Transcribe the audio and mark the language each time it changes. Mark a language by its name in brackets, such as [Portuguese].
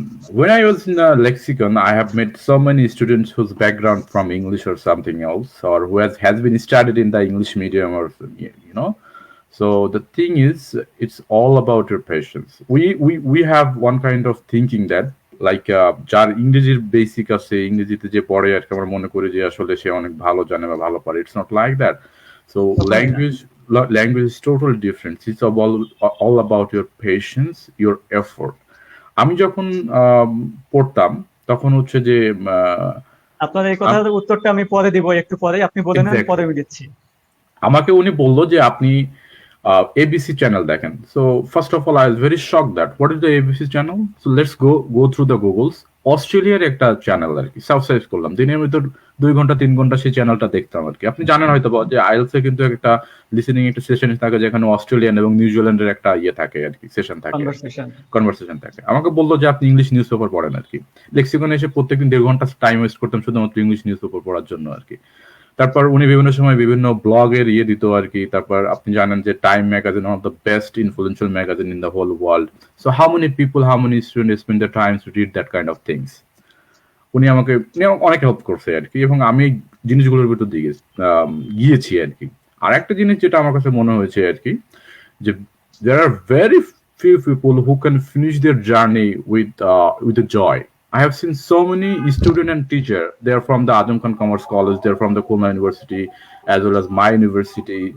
[English] When I was in Lexicon, I have met so many students whose background from English or something else, or who has been studied in the English medium, or you know. So the thing is, it's all about your patience. We have one kind of thinking that [Bangla] like যার ইংরেজির basic আছে, ইংরেজিতে যে পড়ে আর কি, আমরা মনে করি যে আসলে সে অনেক ভালো জানে বা ভালো পারে। [English] It's not like that. So language is totally different. It's all about your patience, your effort. [Bangla] আমি যখন পড়তাম তখন হচ্ছে যে আপনার এই কথার উত্তরটা আমি পরে দিব, একটু পরে আপনি বলেন, আমি পরে দিচ্ছি। আমাকে উনি বললো যে আপনি ABC channel দেখেন। [English] So first of all, I was very shocked that what is the ABC channel? So let's go through the Googles. [Bangla] অস্ট্রেলিয়ার একটা চ্যানেল আর কি সাবস্ক্রাইব করলাম। দিনের ভিতর 2 ঘন্টা 3 ঘন্টা সেই চ্যানেলটা দেখতাম আর কি। আপনি জানেন হয়তো যে আইএলস এ কিন্তু একটা লিসেনিং একটা সেশন থাকে, যেখানে অস্ট্রেলিয়ান এবং নিউজিল্যান্ডের একটা ইয়ে থাকে আর কি, সেশন থাকে, কনভারসেশন থাকে। আমাকে বললো যে আপনি ইংলিশ নিউজ পেপার পড়েন আর কি। লেক্সিকনে এসে প্রত্যেকদিন 1.5 ঘন্টা টাইম ওয়েস্ট করতাম শুধুমাত্র ইংলিশ নিউজ পেপার পড়ার জন্য আর কি। তারপর উনি বিভিন্ন সময় বিভিন্ন ব্লগের ইয়ে দিত আর কি। তারপর আপনি জানেন যে time magazine, [English] One of the best influential magazine in the whole world. So how many people, how many students spend the time to read that kind of things. [Bangla] উনি আমাকে অনেক হেল্প করছে আর কি, এবং আমি জিনিসগুলোর ভিতর দিয়ে গিয়েছি আর কি। আর একটা জিনিস যেটা আমার কাছে মনে হয়েছে আর কি, যে [English] there are very few people who can finish their journey with a joy. I have seen so many student and teacher. They are from the Azam Khan Commerce College. They are from the Khulna University, as well as my university.